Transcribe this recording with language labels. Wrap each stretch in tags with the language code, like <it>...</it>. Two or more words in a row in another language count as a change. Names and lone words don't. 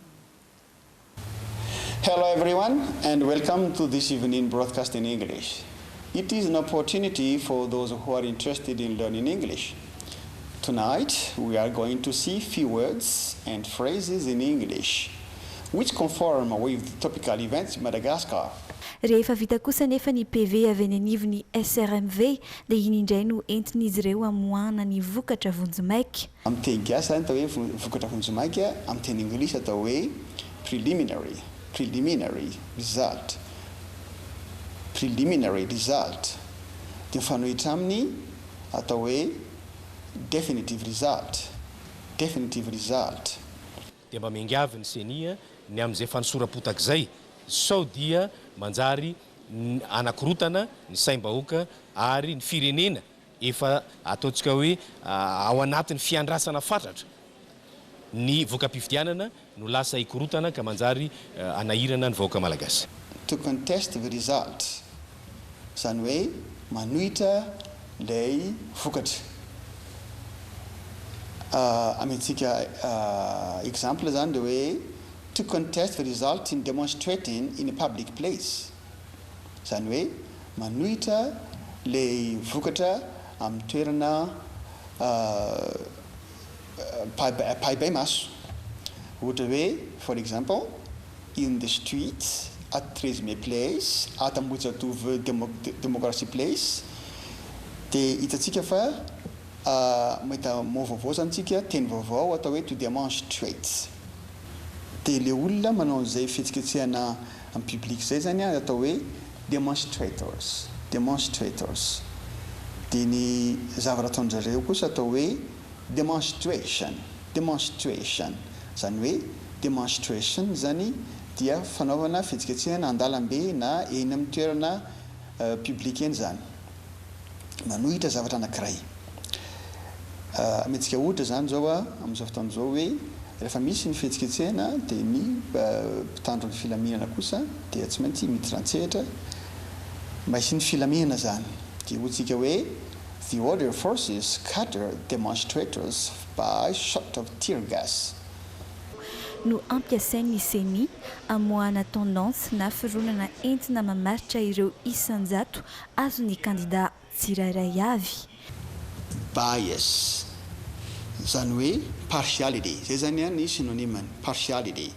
<en>Hello everyone and welcome to this evening broadcast in English. It is an opportunity for those who are interested in learning English. Tonight we are going to see few words and phrases in English which conform with the topical events in Madagascar.</en> <mg>Rehefa vita kosa nefa ny PV avy any anivon'ny SRMV dia iny indray no entin'izy ireo amoahana ny vokatra vonjimaiky. Amin'ny teny gasy zany atao hoe vokatra vonjimaiky, amin'ny teny anglisy atao hoe</mg> <en>preliminary result. Preliminary result.</en> <mg>Dia mifanohitra aminy atao hoe</mg> <en>definitive result. Definitive result.</en> <mg>Dia mba miangavy ny senia ny amin'izay fanosoram-potaka izay sao dia manjary anakorotana ny saim-bahoaka ary ny firenena efa ataontsika hoe ao anatin'ny fiandrasana fatratra ny voka-pifidianana no lasa hikorotana ka manjary anahirana ny vahoaka malagasy.</mg> <en>To contest the result.</en> <mg>Zany hoe manohitra lay vokatra. Amentsika exemple zany dia hoe</mg> <en>to contest the result in demonstrating in a public place.</en> <mg>Zany hoe manohitra lay vokatra amin'ny toerana paibay maso. Ohatra hoe,</mg> <en>for example, in the streets at Tresme Place, at Ambohijatovo Democracy Place,</en> <mg>dia hitantsika fa mahita vaovao zany tsika teny vaovao atao hoe</mg> <en>to demonstrate</en> <mg>dia le olona manao an'izay fihetsiketsehana amin'ny public zay zany a atao hoe demonstrators dia ny zavatra ataon'zareo kosa atao hoe demonstration zany hoe demonstration zany dia fanaovana fihetsiketsehana an-dalambe na eny amin'ny toerana public eny zany manohitra zavatra anankiray metsika ohatra zany zao a amin'izao fotoana izao hoe rehefa misy ny fihetsiketsehana dia ny mpitandro ny filaminana kosa dia tsy maintsy miditra maisy ny filaminana zany dia hoantsika hoe</mg> <en>the order forces scatter demonstrators by shot of tear gas</en> <mg>no ampiasain'ny CENI amoahana tendance na fironana entina mamaritra ireo isanjato azon'ny candidat tsirairay avy. Bias zany hoe partiality zay zany ny synonymany partiality.</mg>